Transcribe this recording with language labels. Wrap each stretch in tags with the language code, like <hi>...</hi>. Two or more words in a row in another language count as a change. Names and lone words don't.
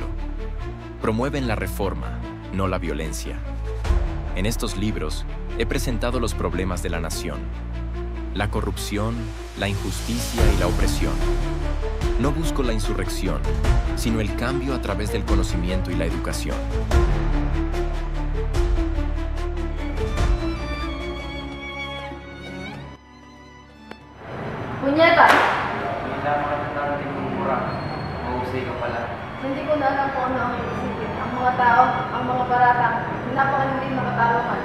<es>Promueven la reforma, no la violencia. En estos libros he presentado los problemas de la nación: la corrupción, la injusticia y la opresión. No busco la insurrección, sino el cambio a través del conocimiento y la educación.</es> <tl>Punyeta! Hindi lamang ang narating kong mura. Mahusay ka pala. Hindi ko na alam kung ano ang iisipin. Ang mga tao, ang mga baratang, napakalimutin makatarungan.</tl>